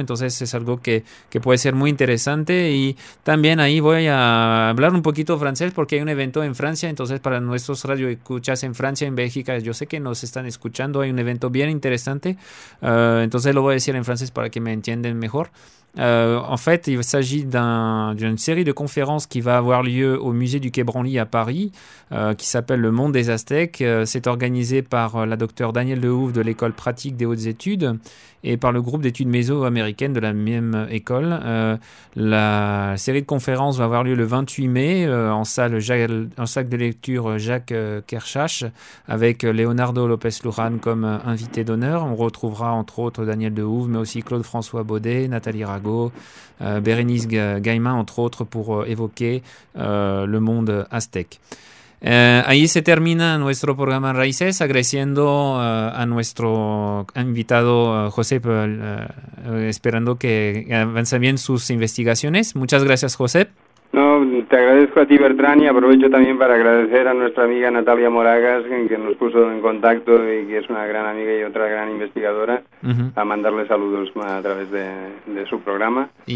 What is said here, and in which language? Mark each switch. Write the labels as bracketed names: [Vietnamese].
[Spanish] Entonces es algo que puede ser muy interesante. Y también ahí voy a hablar un poquito francés, porque un evento en Francia. Entonces, para nuestros radioescuchas en Francia, en Bélgica, yo sé que nos están escuchando, hay un evento bien interesante. Entonces, lo voy a decir en francés para que me entiendan mejor. [French] En fait, il s'agit d'une série de conférences qui va avoir lieu au musée du Quai Branly à Paris, qui s'appelle Le Monde des Aztèques. C'est organisé par la docteure Danielle Lehouve de l'École pratique des hautes études et par le groupe d'études méso-américaines de la même école. La série de conférences va avoir lieu le 28 mai en salle de lecture Jacques Kerchache, avec Leonardo López Luján comme invité d'honneur. On retrouvera entre autres Danielle Lehouve, mais aussi Claude-François Baudet, Nathalie Rago, Bérénice Gaïman, entre autres, pour évoquer le monde aztèque. [Spanish] Ahí se termina nuestro programa Raíces, agradeciendo a nuestro invitado José, esperando que avance bien sus investigaciones. Muchas gracias, José. No, te agradezco a ti, Bertrán, y aprovecho también para agradecer a nuestra amiga Natalia Moragas, que nos puso en contacto y que es una gran amiga y otra gran investigadora, uh-huh, a mandarle saludos a través de su programa.